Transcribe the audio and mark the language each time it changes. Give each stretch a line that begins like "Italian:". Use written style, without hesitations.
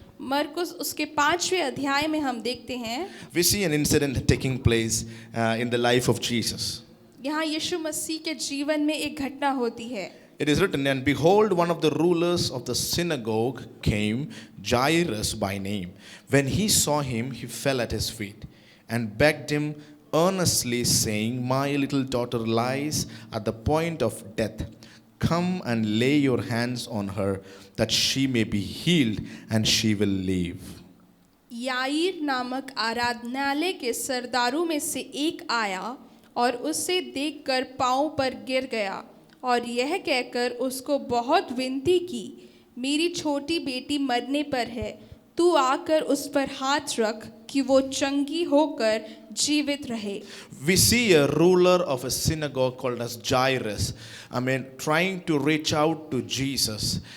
Hindi: मरकुस उसके 5वें अध्याय में हम देखते हैं
English: We see an incident taking place in the life of Jesus.
Hindi: यहाँ यीशु मसीह के जीवन में एक घटना होती है।
English: It is written, and behold, one of the rulers of the synagogue came, Jairus by name. When he saw him, he fell at his feet and begged him earnestly, saying, My little daughter lies at the point of death. Come and lay your hands on her, that she may be healed, and she will live.
Hindi: याईर नामक आराधनालय के सरदारों में से एक आया और उसे देखकर पांव पर गिर गया और यह कहकर उसको बहुत विनती की, मेरी छोटी बेटी मरने पर है, तू आकर उस पर हाथ रख कि वो चंगी होकर जीवित रहे।
English: We see a ruler of a synagogue called as Jairus, trying to reach out to Jesus.